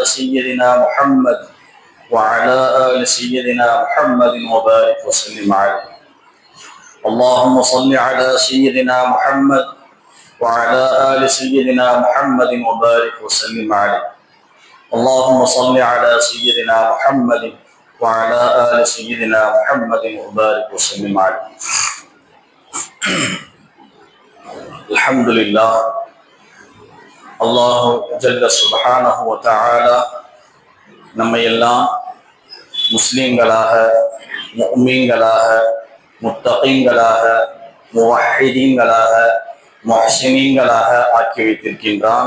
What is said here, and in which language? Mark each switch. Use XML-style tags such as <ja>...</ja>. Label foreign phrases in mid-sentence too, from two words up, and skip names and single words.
<ar>سيدنا محمد وعلى آل سيدنا محمد وبارك وسلم عليه اللهم صل على سيدنا محمد وعلى آل سيدنا محمد وبارك وسلم عليه اللهم صل على سيدنا محمد وعلى آل سيدنا محمد وبارك وسلم عليه. الحمد لله. الله جل سبحانه وتعالى</ar> <ta>நம்மை எல்லாம் முஸ்லிம்களாக, முஃமின்களாக, முத்தகீன்களாக, முவஹ்ஹிதீன்களாக, முஹ்ஸினீன்களாக ஆக்கி வைத்திருக்கின்றான்.</ta>